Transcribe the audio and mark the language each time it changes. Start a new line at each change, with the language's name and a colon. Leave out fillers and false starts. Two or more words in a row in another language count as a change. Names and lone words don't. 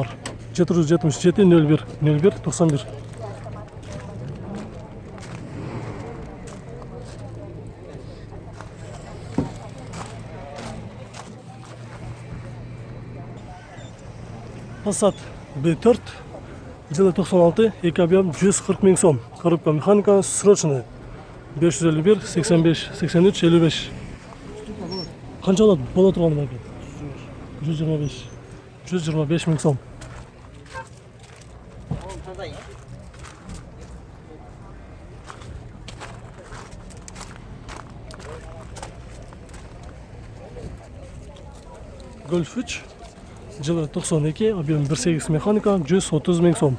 Kyrgyz: 777 01 01 91. Passat B4 жылы 96, 2 объем, 140 000 сом.
Russian: Коробка механика срочная. 551 85 83 55.
Kazakh: Қанша алады? Бола тұрғаны ма екен? 125.
Kyrgyz: 125 000 сом. Golf 3 жылы 92, объем 1.8 механика, 130 000 сом.